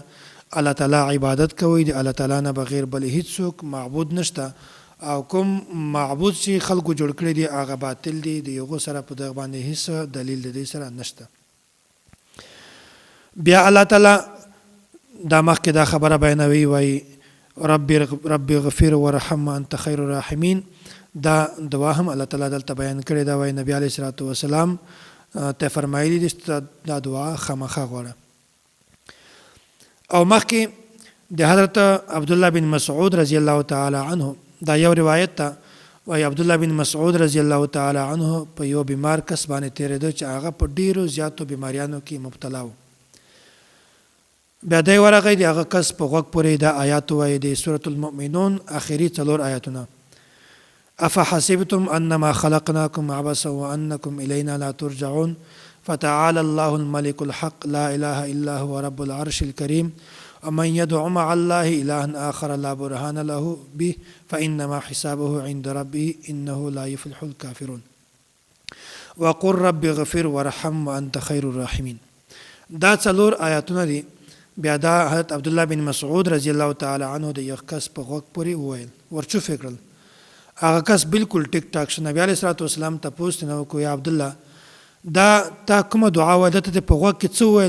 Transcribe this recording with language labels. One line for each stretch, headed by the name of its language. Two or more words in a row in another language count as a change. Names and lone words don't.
Pashto: الله تعالی عبادت کوي، د الله تعالی نه بغیر بل هیڅوک معبود نشته، او کوم معبود چې خلکو جوړ کړی دی هغه باطل دی، د یوه سره په دغه باندې هیڅ دلیل د دې سره نشته. بیا الله تعالی دا مخکې دا خبره بیانوي، وایي
Arabic: رب اغفر ورحم انت خیر الراحمین.
Pashto: دا دعا هم الله تعالی دلته بیان کړې ده، وایي نبی
Arabic: علیه الصلاة والسلام
Pashto: ته فرمایلی دي چې دا دعا خامخا غواړه. او مخکې د حضرت عبدالله بن مسعود
Arabic: رضی الله تعالی عنه
Pashto: دا یو روایت ته، وایي عبدالله بن مسعود
Arabic: رضی الله تعالی عنه
Pashto: په یو بیمار کس باندې تېرېده چې هغه په ډېرو زیاتو بیماریانو کې مبتلا و. بیا دی ورغی، د هغه کس په غوږ پورې دا آیات ووایي د سورة المؤمنون آخري 4 آیاتونه:
Arabic: افحسبتم انما خلقناكم عبثا وانكم الینا لا ترجعون فتعالى الله الملك الحق لا اله الا هو رب العرش الكريم ومن يدع مع الله إلها آخر لا برهان له به فإنما حسابه عند ربه إنه لا يفلح الكافرون وقل رب اغفر ورحم وأنت خير الراحمين.
Pashto: دا 4 آیاتونه دي. بیا دا حضرت عبدالله بن مسعود
Arabic: رضی الله تعالی عنه
Pashto: د یو کس په غوږ پورې وویل، ورچوفې کړل. هغه کس بالکل ټیک ټاک شو. نبی
Arabic: علیه الصلاة والسلام
Pashto: تپوس ترې وکړو، یا عبدالله دا تا کومه دعا وایي؟ دته ته په غوږ کې څه وویل؟